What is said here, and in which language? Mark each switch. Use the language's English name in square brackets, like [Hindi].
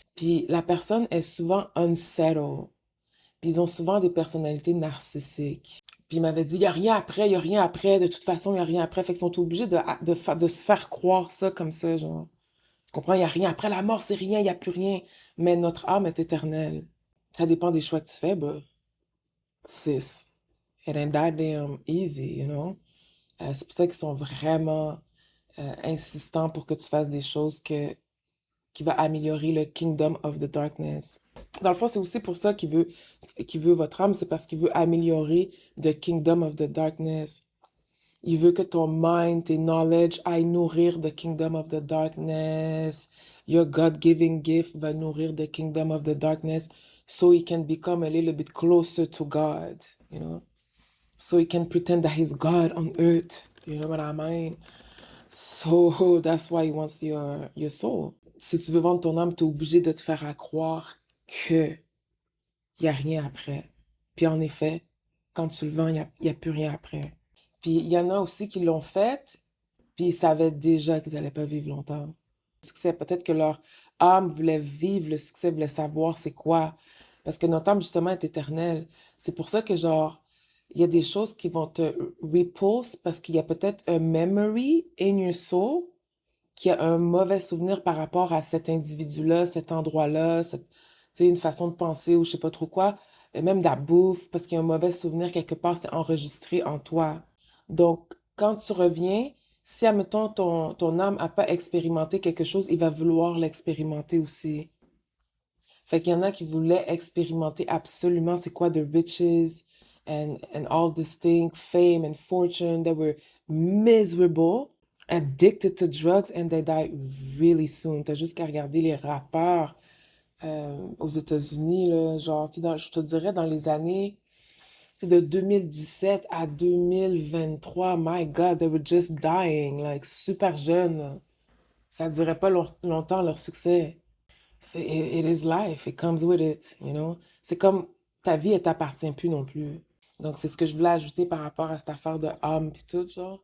[French] Puis la personne est souvent unsettled. Puis ils ont souvent des personnalités narcissiques. Puis il m'avait dit, il n'y a rien après, il n'y a rien après, de toute façon, il n'y a rien après. Fait qu'ils sont obligés de se faire croire ça comme ça, genre. Tu comprends? Il n'y a rien après la mort, c'est rien, il n'y a plus rien. Mais notre âme est éternelle. Ça dépend des choix que tu fais, bah, sis. [English] It ain't that damn easy, you know? [French] C'est pour ça qu'ils sont vraiment insistants pour que tu fasses des choses que qui va améliorer le Kingdom of the Darkness. Dans le fond, c'est aussi pour ça qu'il veut votre âme, c'est parce qu'il veut améliorer the Kingdom of the Darkness. Il veut que ton mind, tes knowledge aillent nourrir the Kingdom of the Darkness. [English] Your God-given gift [French] va nourrir [English] the Kingdom of the Darkness so he can become a little bit closer to God, you know? So he can pretend that he's God on earth. You know what I mean? So that's why he wants your soul. [French] Si tu veux vendre ton âme, t'es obligé de te faire à croire que y a rien après. Puis en effet, quand tu le vends, y a plus rien après. Puis il y en a aussi qui l'ont fait, puis ils savaient déjà qu'ils allaient pas vivre longtemps. Le succès, peut-être que leur âme voulait vivre le succès, voulait savoir c'est quoi. Parce que notre âme, justement, est éternelle. C'est pour ça que, genre, il y a des choses qui vont te repulse parce qu'il y a peut-être un [English] memory in your soul [French] qui a un mauvais souvenir par rapport à cet individu-là, cet endroit-là, tu sais, une façon de penser ou je sais pas trop quoi, et même de la bouffe, parce qu'il y a un mauvais souvenir quelque part, c'est enregistré en toi. Donc, quand tu reviens, si, admettons, ton âme n'a pas expérimenté quelque chose, il va vouloir l'expérimenter aussi. Fait qu'il y en a qui voulaient expérimenter absolument c'est quoi [English] the riches and all this thing, fame and fortune. They were miserable, addicted to drugs, and they died really soon. [French] T'as juste qu'à regarder les rappeurs aux États-Unis, là, genre, tu sais, je te dirais dans les années, tu sais, de 2017 à 2023, [English] my God, they were just dying, like, [French] super jeunes, là. Ça durait pas longtemps, leur succès. [English] It is life, it comes with it, you know. [French] C'est comme ta vie, elle t'appartient plus non plus. Donc, c'est ce que je voulais ajouter par rapport à cette affaire de âme pis tout, genre.